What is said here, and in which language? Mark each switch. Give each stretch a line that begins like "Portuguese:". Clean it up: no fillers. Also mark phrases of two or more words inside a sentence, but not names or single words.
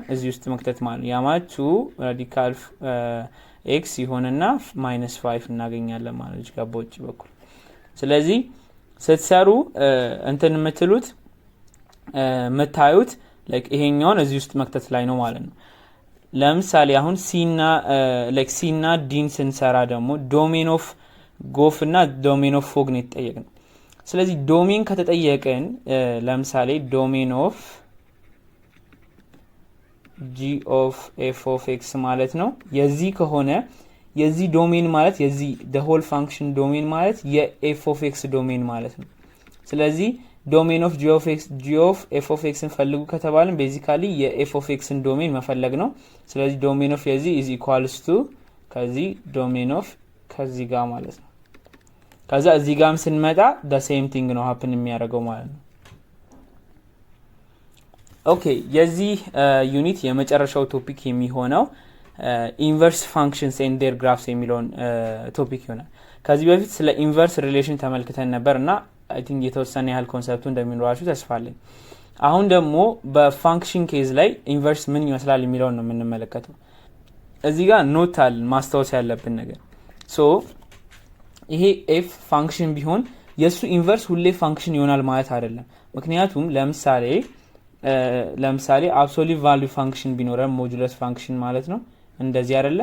Amharic: እዚህ ውስጥ መክተት ማለት ነው። ያ ማለት 2 ራዲካል ኤክስ ይሆንና -5 እናገኛለን ማለት ነው ጋር በውጭ በኩል። ስለዚህ ስትሰሩ እንትን የምትሉት የምታዩት ላይክ ይሄኛውን እዚህ ውስጥ መክተት ላይ ነው ማለት ነው። ለምሳሌ አሁን ሲና ዲን ስንሰራ ደግሞ
English: domain of gof
Amharic: እና
English: domain of fog
Amharic: ነው የተጠየቅነው። ስለዚህ ዶሜን ከተጠየቅን ለምሳሌ
English: domain of g of f of x
Amharic: ማለት ነው የዚህ ከሆነ የዚህ ዶሜን ማለት የዚህ
English: the whole function
Amharic: ዶሜን ማለት
English: የf of x
Amharic: ዶሜን ማለት ነው። ስለዚህ
English: domain of g of f of xን
Amharic: ፈልጉ ከተባልን ቤዚካሊ
English: የf of xን
Amharic: ዶሜን መፈለግ ነው። ስለዚህ
English: domain of
Amharic: የዚህ
English: is equals to
Amharic: ከዚህ
English: domain of
Amharic: ከዚህ ጋር ማለት ነው። ከዛ እዚህ ጋርም ስንመጣ
English: the same thing
Amharic: ነው happen የሚያደርገው ማለት ነው። ኦኬ የዚህ ዩኒት የመጨረሻው ቶፒክ የሚሆነው
English: inverse functions and their graphs
Amharic: የሚለውን ቶፒክ ይሆናል። ከዚህ በፊት ስለ
English: inverse relation
Amharic: ተመልክተን ነበርና
English: I think
Amharic: የተወሰነ ያህል ኮንሰፕቱ እንደሚኖራችሁ ተስፋ አለኝ። አሁን ደግሞ በፋንክሽን ኬዝ ላይ ኢንቨርስ ምን ይመስላል የሚለውን ነው የምንመለከተው። እዚህ ጋር ኖት አለ ማስታወስ ያለብን ነገር። ሶ ይሄ ኤፍ ፋንክሽን ቢሆን የሱ ኢንቨርስ ሁሌ ፋንክሽን ይሆናል ማለት አይደለም። ምክንያቱም ለምሳሌ
English: absolute value function
Amharic: ቢኖረን
English: modulus function
Amharic: ማለት ነው እንደዚህ አይደለ?